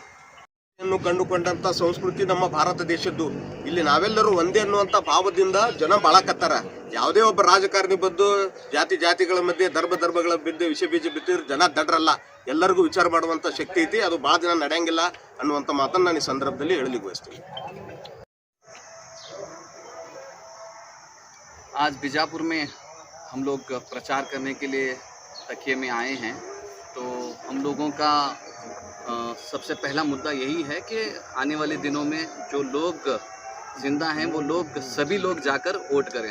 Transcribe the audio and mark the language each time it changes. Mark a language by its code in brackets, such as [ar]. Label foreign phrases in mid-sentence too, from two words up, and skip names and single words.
[kn] ಕಂಡುಕೊಂಡಂತ ಸಂಸ್ಕೃತಿ ನಮ್ಮ ಭಾರತ ದೇಶದ್ದು. ಇಲ್ಲಿ ನಾವೆಲ್ಲರೂ ಒಂದೇ ಅನ್ನುವಂಥ ಭಾವದಿಂದ ಜನ ಬಾಳಕತ್ತಾರ. ಯಾವುದೇ ಒಬ್ಬ ರಾಜಕಾರಣಿ ಬಂದು ಜಾತಿಗಳ ಮಧ್ಯೆ ಧರ್ಮಗಳ ಬಿದ್ದು ವಿಷ ಬೀಜ ಬಿತ್ತಿದ್ರೆ ಜನ ದಡ್ರಲ್ಲ. ಎಲ್ಲರಿಗೂ ವಿಚಾರ ಮಾಡುವಂಥ ಶಕ್ತಿ ಐತಿ. ಅದು ಭಾಳ ದಿನ ನಡೆಯಂಗಿಲ್ಲ ಅನ್ನುವಂಥ ಮಾತನ್ನು ನಾನು ಈ ಸಂದರ್ಭದಲ್ಲಿ ಹೇಳಲಿಕ್ಕೆ ಬಯಸ್ತೀನಿ. [hi] आज बीजापुर में हम लोग प्रचार करने के लिए तकिए में आए हैं। तो हम लोगों का सबसे पहला मुद्दा यही है कि आने वाले दिनों में जो लोग ज़िंदा हैं वो लोग सभी लोग जाकर वोट करें।